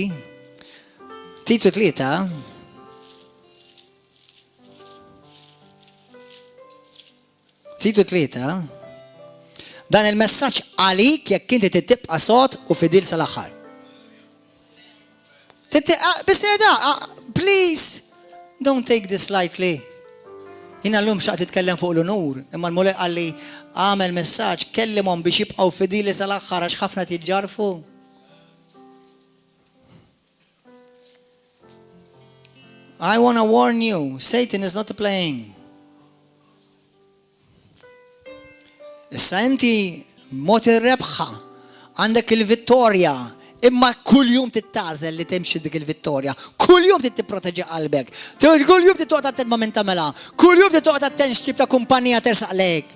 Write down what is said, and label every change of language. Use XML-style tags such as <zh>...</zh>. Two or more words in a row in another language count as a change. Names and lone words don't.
<mt>Titu 3. Titu 3, dan il-messaġġ għalik jekk inti tibqa' sod u fidil sal-aħħar.</mt> <en>Bis please, don't take this lightly.</en> <mt>Jiena llum xaqt titkellem fuq l-unur, imma l-mulej qalli għamel messaġġ kellimhom biex jibqgħu fidili sal-aħħar għax ħafna tiġġarfu.</mt> <en>I want to warn you, Satan is not playing.</en> <mt>Issa inti mod ir-rebħa għandek il-vittorja, imma kull jum tittażel li timxi dik il-vittorja. Kull jum tipproteġi qalbek. Kull jum tittoqgħod attent ma' min tagħmilha. Kull jum tittoqgħod attent x'tip ta' kumpanija tersaq lejk.</mt>